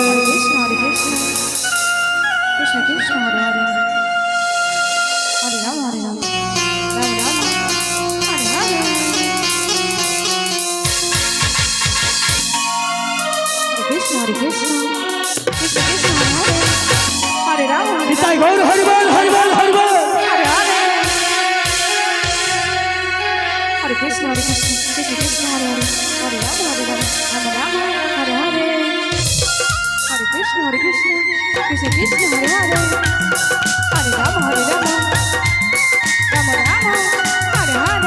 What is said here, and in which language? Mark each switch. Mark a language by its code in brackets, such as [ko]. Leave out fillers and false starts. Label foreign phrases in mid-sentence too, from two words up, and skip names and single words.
[sa] Hare Krishna, Krishna Krishna, Hare Hare, Hare Rama, Rama Rama, Hare Hare, Hare Krishna, Krishna Krishna, Hare Rama, [bn] নিতাই গৌর হরি বল হরি বল হরি বল [sa] Hare Hare, Hare Krishna, Krishna Krishna, Hare Hare, Hare Rama, Rama Rama, Hare Hare, Hare Krishna, Krishna Krishna, Hare Hare, Hare Rama, Rama Rama, Hare Hare,